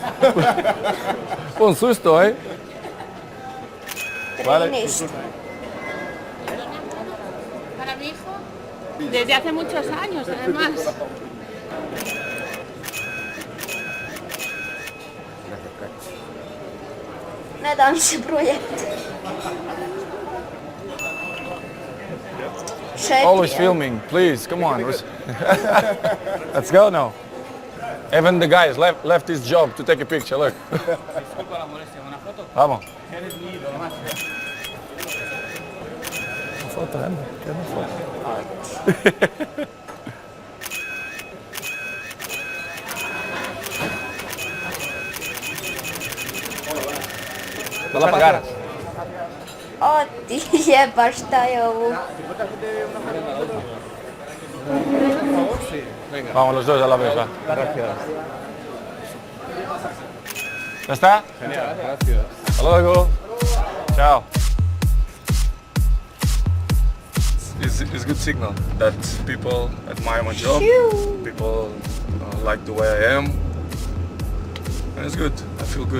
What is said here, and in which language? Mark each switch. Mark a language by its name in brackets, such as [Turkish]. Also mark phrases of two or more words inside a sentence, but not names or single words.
[Spanish] Un susto, ¿eh? Vale. 13. Para mi hijo, desde hace muchos años, además. [Croatian] Ne da mi se brojati. 4. [English] Always filming, please, come on. Let's go now. Even the guys left his job to take a picture, look. [Spanish] Vamos. Una foto, anda, [Portuguese] quero uma foto. Dá pra pagar? [Croatian] O ti jebaš šta je ovo. [Spanish] Vamos los dos a la vez, va. ¿Ya está? Genial, gracias. Hasta luego. Ciao. [English] It's good signal that people admire my job. People like the way I am. And it's good. I feel good.